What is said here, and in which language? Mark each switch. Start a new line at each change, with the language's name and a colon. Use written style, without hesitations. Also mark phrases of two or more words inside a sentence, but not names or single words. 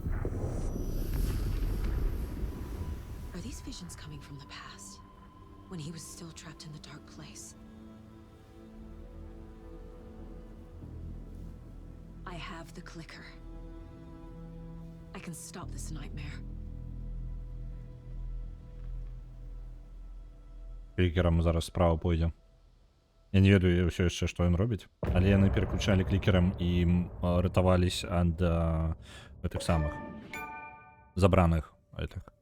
English: Are these visions coming from the past, when he was still trapped in the dark place? I have the clicker. I can stop this nightmare.
Belarusian: Клікерам зараз справа пойдзе. Я не ведаю ўсё яшчэ, што ён робіць, але яны пераключалі клікерам і ратавались ад гэтых самых забраных гэтых.